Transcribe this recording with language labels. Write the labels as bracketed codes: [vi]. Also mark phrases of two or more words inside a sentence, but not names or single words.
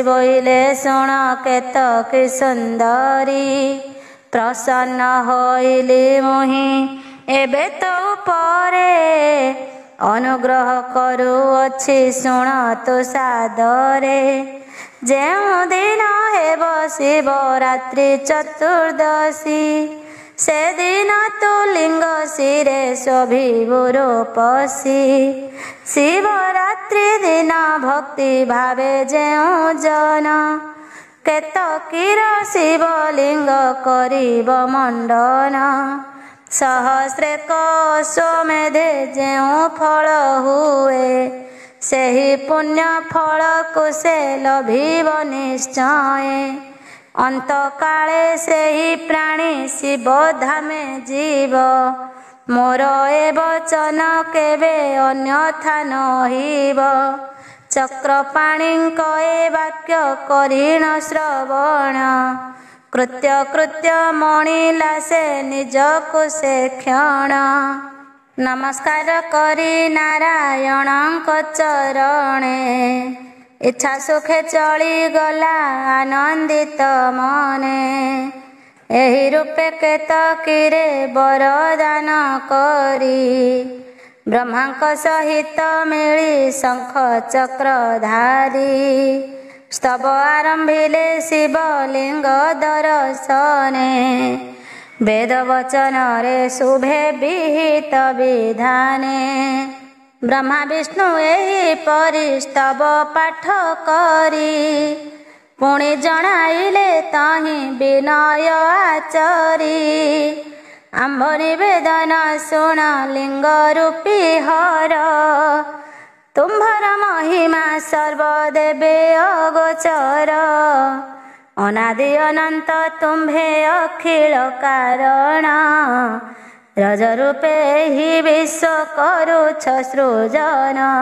[or] ବୋଇଲେ ଶୁଣ କେତକୀ ସୁନ୍ଦରୀ ପ୍ରସନ୍ନ ହୋଇଲି ମୁହିଁ ଏବେ ତୋ ପରେ ଅନୁଗ୍ରହ କରୁଅଛି ଶୁଣ ତୁ ସାଦରେ ଯେଉଁ ଦିନ ହେବ ଶିବରାତ୍ରି ଚତୁର୍ଦ୍ଦଶୀ ସେ ଦିନ ତୁ ଲିଙ୍ଗ ଶିରେ ଶୋଭିବୁ ରୂପସୀ ଶିବରାତ୍ରି ଦିନ ଭକ୍ତି ଭାବେ ଯେଉଁ ଜନ କେତକୀର ଶିବଲିଙ୍ଗ କରିବ ମଣ୍ଡନ ସହସ୍ରେ ଅଶ୍ୱମେଧେ ଯେଉଁ ଫଳ ହୁଏ ସେହି ପୁଣ୍ୟ ଫଳ କୋ ସେ ଲଭିବ ନିଶ୍ଚୟ ଅନ୍ତ କାଳେ ସେହି ପ୍ରାଣୀ ଶିବ ଧାମେ ଜୀବ ମୋର ଏ ବଚନ କେବେ ଅନ୍ୟଥା ନହିବ ଚକ୍ରପାଣିଙ୍କ ଏ ବାକ୍ୟ କରିଣ ଶ୍ରବଣ କୃତ୍ୟ କୃତ୍ୟ ମଣିଲା ସେ ନିଜକୋ ସେ କ୍ଷଣ ନମସ୍କାର କରି ନାରାୟଣଙ୍କ ଚରଣେ ଇଚ୍ଛା ସୁଖେ ଚାଲି ଗଲା ଆନନ୍ଦିତ ମନେ ଏହି ରୂପେ କେତକୀରେ ବରଦାନ କରି ବ୍ରହ୍ମାଙ୍କ ସହିତ ମିଳି ଶଙ୍ଖ ଚକ୍ରଧାରୀ ସ୍ତବ ଆରମ୍ଭିଲେ ଶିବଲିଙ୍ଗ ଦର୍ଶନେ ବେଦ ବଚନ ରେ ଶୁଭେ ବିହିତ ବିଧାନେ ବ୍ରହ୍ମା ବିଷ୍ଣୁ ଏହି ପରି ସ୍ତବ ପାଠ କରି ପୁଣି ଜଣାଇଲେ ତହିଁ ବିନୟ ଆଚରି ଆମ୍ଭ ନିବେଦନ ଶୁଣ ଲିଙ୍ଗ ରୂପୀ ହର ତୁମ୍ଭର ମହିମା ସର୍ବଦେବେ ଅଗୋଚର ଅନାଦି ଅନନ୍ତ ତୁମ୍ଭେ ଅଖିଳ କାରଣ ରଜ ରୂପେ ହି ବିଶ୍ୱ କରୁଛ ସୃଜନ